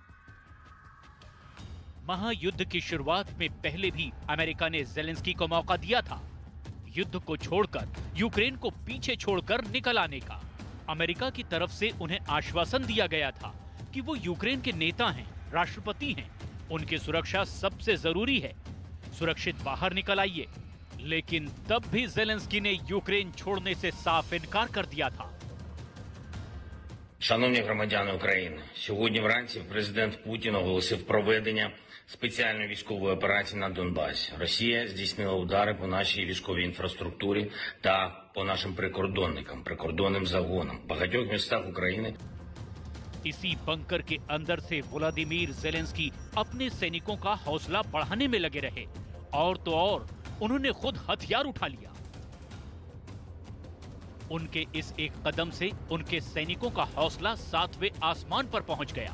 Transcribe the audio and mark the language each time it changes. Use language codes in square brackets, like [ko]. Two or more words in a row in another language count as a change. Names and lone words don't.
[hi] महायुद्ध की शुरुआत में पहले भी अमेरिका ने ज़ेलेंस्की को मौका दिया था युद्ध को छोड़कर यूक्रेन को पीछे छोड़कर निकल आने का। अमेरिका की तरफ से उन्हें आश्वासन दिया गया था कि वो यूक्रेन के नेता हैं, राष्ट्रपति हैं, उनकी सुरक्षा सबसे जरूरी है, सुरक्षित बाहर निकल आइए। लेकिन तब भी ज़ेलेंस्की ने यूक्रेन छोड़ने से साफ इनकार कर दिया था। [uk] Шановні громадяни України, сьогодні вранці президент Путін оголосив проведення спеціальної військової операції на Донбасі. Росія здійснила удари по нашій військовій інфраструктурі та по нашим прикордонникам, прикордонним загонам в багатьох містах України. [hi] इसी बंकर के अंदर से व्लादिमीर ज़ेलेंस्की अपने सैनिकों का हौसला बढ़ाने में लगे रहे और तो और उन्होंने खुद हथियार उठा लिया। उनके इस एक कदम से उनके सैनिकों का हौसला 7वें आसमान पर पहुंच गया।